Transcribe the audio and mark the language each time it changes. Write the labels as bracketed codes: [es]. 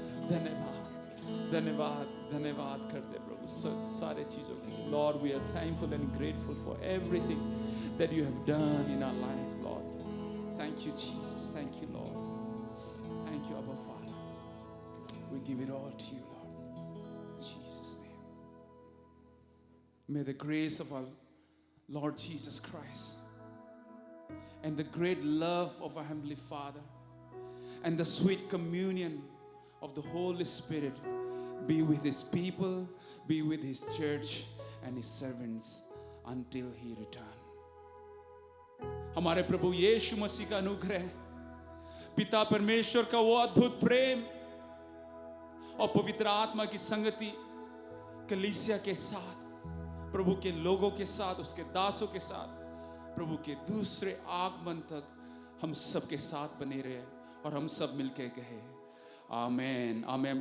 [hi] धन्यवाद धन्यवाद धन्यवाद करते प्रभु सारे चीजों के लिए। [en] Lord, we are thankful and grateful for everything that you have done in our life. Lord, thank you Jesus, thank you Lord, thank you Abba Father. We give it all to you, Lord, in Jesus' name. May the grace of our Lord Jesus Christ and the great love of our Heavenly Father and the sweet communion of the Holy Spirit be with His people, be with His church and His servants until He returns. [hi] हमारे प्रभु यीशु मसीह का अनुग्रह, पिता परमेश्वर का वो अद्भुत प्रेम और पवित्र आत्मा की संगति कलीसिया के साथ प्रभु के लोगों के साथ, उसके दासों के साथ, प्रभु के दूसरे आगमन तक हम सब के साथ बने रहे और हम सब मिलके कहे आमेन, आमेन।